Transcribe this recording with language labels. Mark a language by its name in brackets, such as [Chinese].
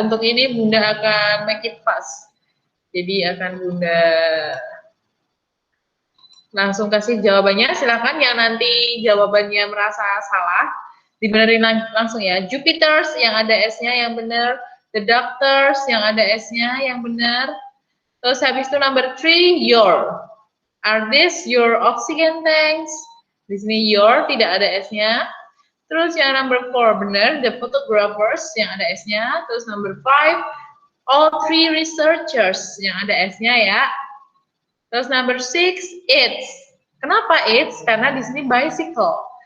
[Indonesian] Untuk ini Bunda akan [English] make it fast. [Indonesian] Jadi akan Bunda langsung kasih jawabannya. Silakan yang nanti jawabannya merasa salah dibenerin langsung ya. Jupiter's yang ada S-nya yang benar. The doctors yang ada S-nya yang benar. Terus habis itu number 3, your. [English] Are this your oxygen tanks? [Indonesian] Di sini your tidak ada S-nya. Terus yang number 4 benar, the photographers yang ada S-nya. Terus number 5, all 3 researchers yang ada S-nya ya. Terus number 6, it's. Kenapa it's? Karena di sini bicycle.